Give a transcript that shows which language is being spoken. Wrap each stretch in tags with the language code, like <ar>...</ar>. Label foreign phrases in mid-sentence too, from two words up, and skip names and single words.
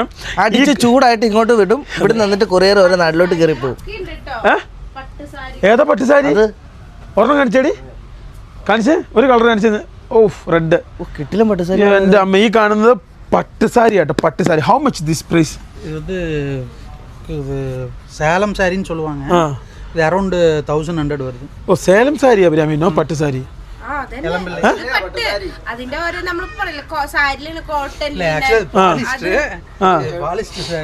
<ml>അടിച്ച് ചൂടായിട്ട് ഇങ്ങോട്ട് വിടും. ഇവിടെ നിന്നിട്ട് കൊറിയർ ഓരോ നാട്ടിലോട്ട് കയറി പോകും. ഏതാ പട്ടുസാരി? ഒരെണ്ണം കാണിച്ചേടി, കാണിച്ചേ, ഒരു കളർ കാണിച്ചത്.</ml> <en>Off, red.</en> <ml>കിട്ടില്ല പട്ടുസാരി. എൻ്റെ അമ്മ, ഈ കാണുന്നത് പട്ടുസാരി ആട്ടോ, പട്ടുസാരി.</ml> <en>How much this price?</en> <ta>இது சேலம் சாரின்னு சொல்லுவாங்க. இது அரௌண்ட் 1100 வருது.</ta> <ml>ഓ, സേലം സാരി അഭിരാമിനോ പട്ടുസാരി? അതിന്റെ ഒരു നമ്മൾ പറയില്ല സാരിയില് കോട്ടൺ</ml> <ta>பாலிஸ்டர் சாரி.</ta>